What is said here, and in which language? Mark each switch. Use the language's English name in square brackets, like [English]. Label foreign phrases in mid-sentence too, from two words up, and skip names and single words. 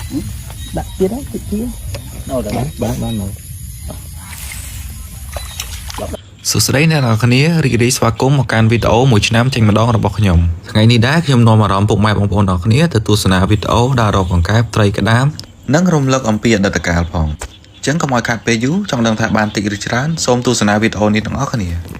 [Vietnamese] đặt kia đó kia đâu rồi bán rồi [Khmer] សួស្តីអ្នកនរគ្នារីករាយស្វាគមន៍មកកាន់វីដេអូមួយឆ្នាំចេញម្ដងរបស់ខ្ញុំថ្ងៃនេះដែរខ្ញុំនាំអារម្មណ៍ពុកម៉ែបងប្អូនទាំងគ្នាទៅទស្សនាវីដេអូដើររកកង្កែបត្រីក្តាមនិងរំលឹកអំពីអតីតកាលផងអញ្ចឹងកុំឲ្យខាត់ពេលយូរចង់ដឹងថាបានតិចឬច្រើនសូមទស្សនាវីដេអូនេះទាំងអស់គ្នា